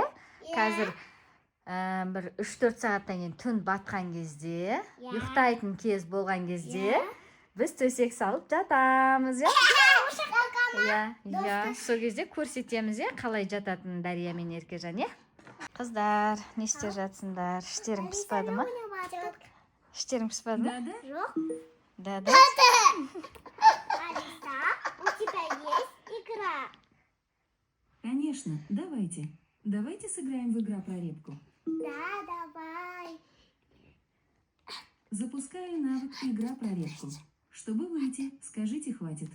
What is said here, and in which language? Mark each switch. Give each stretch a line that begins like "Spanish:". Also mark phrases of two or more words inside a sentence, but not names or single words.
Kazakh: Қазір бір 3-4 сағаттан кейін түн батқан кезде, ұйықтайтын кез болған кезде, біз төсек салып жатамыз, е? Иә, сол кезде көрсетеміз, е? Қалай жататын Дария мен Еркежан, е? Қыздар, не істеп жатсыңдар? Іштерің піспады ма? Іштерің піспады ма? Жоқ.
Russian: Да. Алиса, у тебя есть игра? Конечно, давайте. Давайте сыграем в игра про репку. Да, давай. Запускаю навык игра про репку. Чтобы выйти, скажите «хватит».